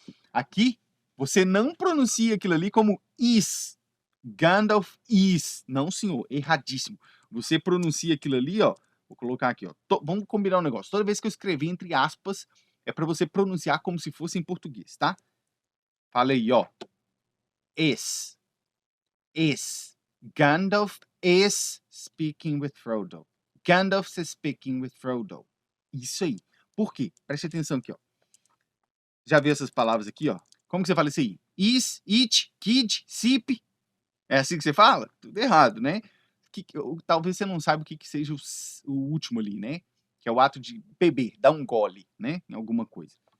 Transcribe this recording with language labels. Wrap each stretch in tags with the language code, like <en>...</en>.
<pt>Aqui, você não pronuncia aquilo ali como is. Gandalf is. Não, senhor, erradíssimo. Você pronuncia aquilo ali, ó, vou colocar aqui, ó. Vamos combinar um negócio. Toda vez que eu escrever entre aspas, é para você pronunciar como se fosse em português, tá? Fala aí, ó. Is. Is.</pt> <en>Gandalf is speaking with Frodo. Gandalf is speaking with Frodo.</en> <pt>Isso aí. Por quê? Preste atenção aqui, ó. Já viu essas palavras aqui, ó? Como que você fala isso aí? Is, it, kid, sip. É assim que você fala? Tudo errado, né? Talvez você não saiba o que seja o último ali, né? Que é o ato de beber, dar um gole, né? Em alguma coisa.</pt>